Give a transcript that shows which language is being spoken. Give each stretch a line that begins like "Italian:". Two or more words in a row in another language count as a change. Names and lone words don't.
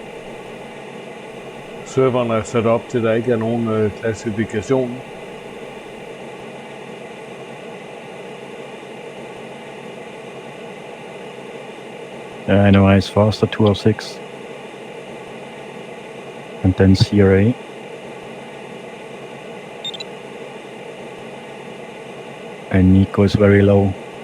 Danish: Serveren er sat op til, at der ikke er nogen klassifikation.
English: Yeah, I know I is faster, 206. And then CRA. And Nico is very low.